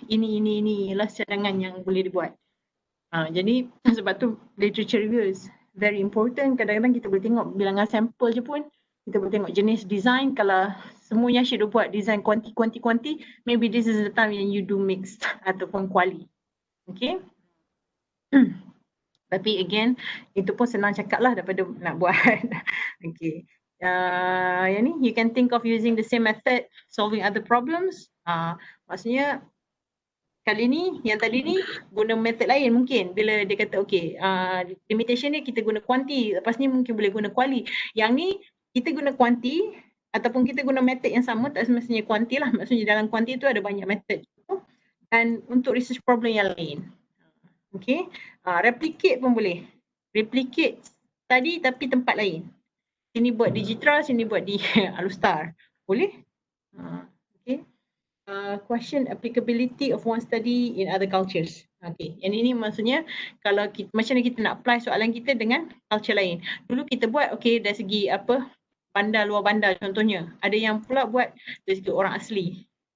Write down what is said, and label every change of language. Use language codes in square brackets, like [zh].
[ms] Ini lah cadangan yang boleh dibuat. Jadi sebab tu [en] literature review is very important. [ms] Kadang-kadang kita boleh tengok bilangan sampel je pun, kita boleh tengok jenis design. Kalau semuanya asyik buat [en] design kuanti, maybe this is the time yang you do mixed [ms] ataupun quali. [en] Okay. [ms] Tapi again, itu pun senang cakap lah daripada nak buat. Okay. Yang ni, [en] you can think of using the same method solving other problems. [ms] Maksudnya, kali ni, yang tadi ni guna method lain mungkin. Bila dia kata, okay, limitation ni kita guna kuanti, lepas ni mungkin boleh guna kuali. Yang ni, kita guna kuanti ataupun kita guna method yang sama, tak semestinya kuanti lah. Maksudnya dalam kuanti tu ada banyak method. Dan untuk research problem yang lain. Okay, replicate pun boleh. Replicate tadi tapi tempat lain. Sini buat di Jitra, sini buat di Alustar. Boleh? Okay. [en] Question applicability of one study in other cultures. [ms] Okay, yang ini maksudnya kalau kita, macam mana kita nak apply soalan kita dengan culture lain. Dulu kita buat, okay, dari segi bandar, luar bandar contohnya. Ada yang pula buat dari segi orang asli.